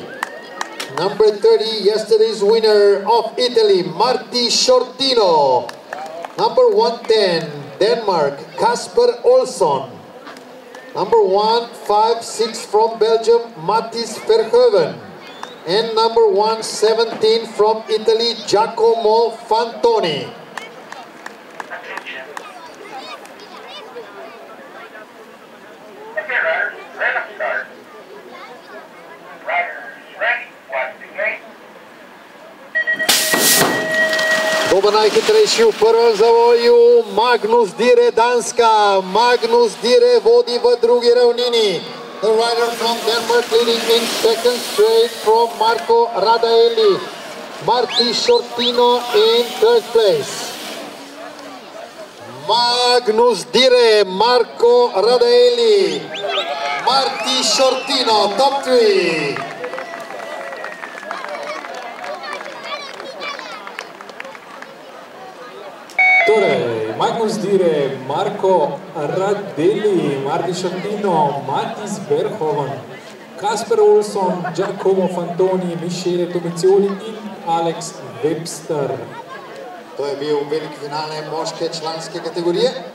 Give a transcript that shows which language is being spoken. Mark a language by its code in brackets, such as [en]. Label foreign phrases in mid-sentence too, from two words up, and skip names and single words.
[en] Number 30, yesterday's winner of Italy, Marti Shortino. Number 110, Denmark, Kasper Olsson. Number 156 from Belgium, Mathis Verhoeven. And number 117 from Italy, Giacomo Fantoni. [sl] Dober najhitrejši v prvem zavoju, Magnus Dire, Danska. Magnus Dire vodi v drugi ravnini. [en] The rider from Denmark leading in second straight from Marco Radaelli. Marti Shortino in third place. Magnus Dire, Marco Radaelli, Marti Shortino, top three. [sl] Torej, Magnus Dire, Marco Radaelli, Marti Shortino, Mathis Verhoeven, Kasper Olsson, Giacomo Fantoni, Michele Tomizioli in Alex Webster. To je bil veliki finale moške članske kategorije.